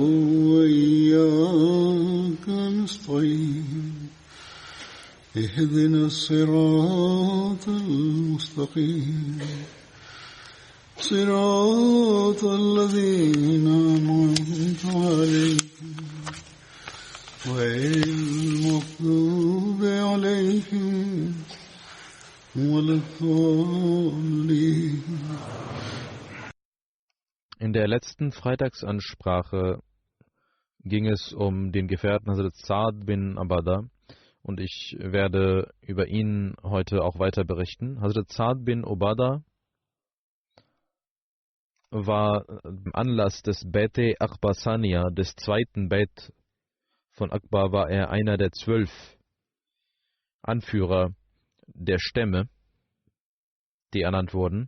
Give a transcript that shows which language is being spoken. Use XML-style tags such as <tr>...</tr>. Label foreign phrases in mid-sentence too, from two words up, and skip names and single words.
<ar>وإياك نستعين اهدنا الصراط المستقيم صراط الذين أنعمت عليهم غير المغضوب عليهم ولا الضالين.</ar> <de>In der letzten Freitagsansprache ging es um den Gefährten Hazrat Sa'd bin Ubadah und ich werde über ihn heute auch weiter berichten. Hazrat Sa'd bin Ubadah war im Anlass des Bait-e Aqba Saniya, des zweiten Bait von Aqba, war er einer der 12 Anführer der Stämme, die ernannt wurden.</de>